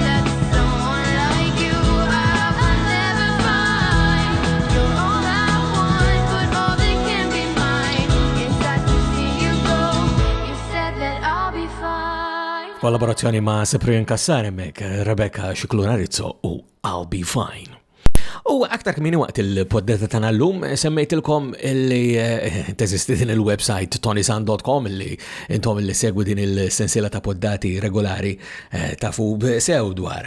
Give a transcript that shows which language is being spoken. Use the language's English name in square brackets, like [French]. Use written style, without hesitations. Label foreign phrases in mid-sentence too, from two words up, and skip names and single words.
[English] That someone like you I will never find. You're all I want, but all that can be mine. It's sad to see you go. You said that I'll be fine. [Maltese] Kollaborazzjoni ma' Cyprian Kassar hemmhekk, Rebecca Xiclunarizzo u I'll Be Fine. U aktar kmini waqt il-poddata tagħna llum semmejtilkom illi teżisti din il-website ToniSant.com illi intom illi segwu din il-sensiela ta' poddati regolari tafu sew dwar.